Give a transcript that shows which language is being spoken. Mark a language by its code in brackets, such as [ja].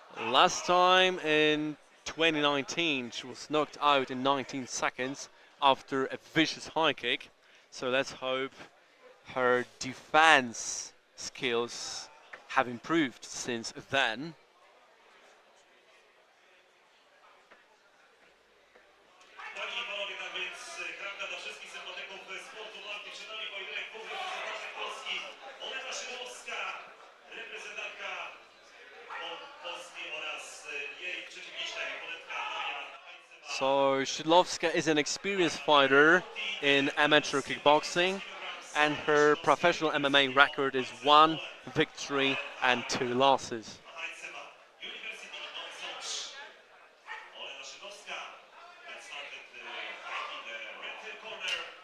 [en] Last time in 2019, she was knocked out in 19 seconds after a vicious high kick. So let's hope her defense skills have improved since then. [pl] Panie i panowie, tak więc krawka dla wszystkich sympatyków sportu walki. Przed nami pojedynek dwóch reprezentantów Polski. Olena Szydłowska, reprezentantka Polski oraz jej przeciwniczka, oponentka Maja. [en] So Szydłowska is an experienced fighter in amateur kickboxing, and her professional MMA record is 1 victory and 2 losses. University of Sącz. Olena Szydłowska started fighting the red corner.